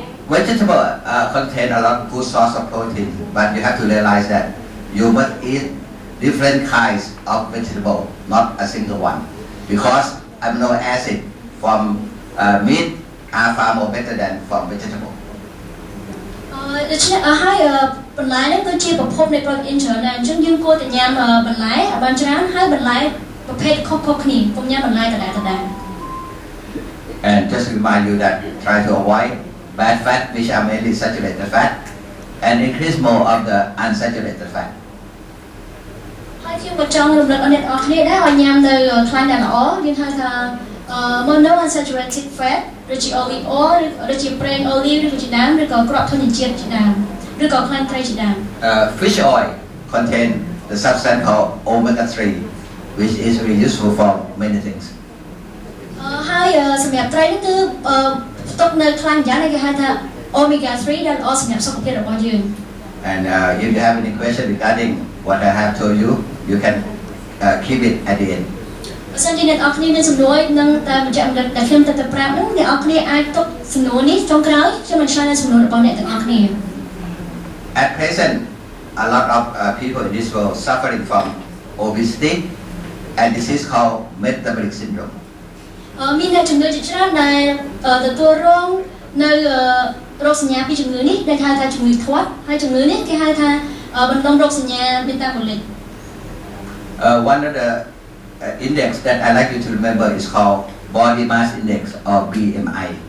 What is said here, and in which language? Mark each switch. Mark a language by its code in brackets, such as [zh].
[en] Vegetable contain a lot of good source of protein, but you have to realize that you must eat different kinds of vegetable, not a single one, because amino acid from meat are far more better than from vegetable. [km] ដូច្នេះហើយបន្លែនេះគឺជាប្រភពនៃប្រូតអ៊ីនច្រើនដែរអញ្ចឹងយើងគួរតែញ៉ាំបន្លែឲ្យបានច្រើនហើយបន្លែប្រភេទខុសៗគ្នាកុំញ៉ាំបន្លែដដែល [en] And just to remind you that try to avoid bad fat, which are mainly saturated fat, and increase more of the unsaturated fat. [km] ហើយខ្ញុំក៏ចង់រំលឹកដល់អ្នកនរគ្នាដែរឲ្យញ៉ាំនៅខ្លាញ់ដែលល្អយើងហៅថា [en] mono unsaturated fat [km] ឬជា [en] olive oil [km] ឬជា ប្រេង olive ឬក៏ជាដើមឬក៏គ្រាប់ធញ្ញជាតិជាដើមឬក៏ខ្លាញ់ត្រីជាដើម [en] Fish oil contain the substance called omega 3, which is very useful for many things. [km] ហើយសម្រាប់ត្រីនេះគឺផ្ទុកនៅខ្លាញ់យ៉ាងនេះគេហៅថា omega 3 ដែលល្អសម្រាប់សុខភាពរបស់យើង [en] And if you have any question regarding what I have told you, you can keep it at the end. [km] បើសិនជាអ្នកនរគ្នាមានសំណួរនឹងតែបញ្ជាក់តែខ្ញុំទៅប្រាប់នោះអ្នកនរគ្នាអាចទុកសំណួរនេះចុងក្រោយខ្ញុំនឹងឆ្លើយសំណួររបស់អ្នកទាំងអស់គ្នា [en] At present, a lot of people in this world suffering from obesity and disease called metabolic syndrome. [km] មានអ្នកជំងឺជាច្រើនដែលទទួលរងនៅរោគសញ្ញាពីជំងឺនេះដែលហៅថាជំងឺធាត់ហើយជំងឺនេះគេហៅថាបណ្ដុំរោគសញ្ញា metabolic. [en] One of the index that I like you to remember is called body mass index or BMI.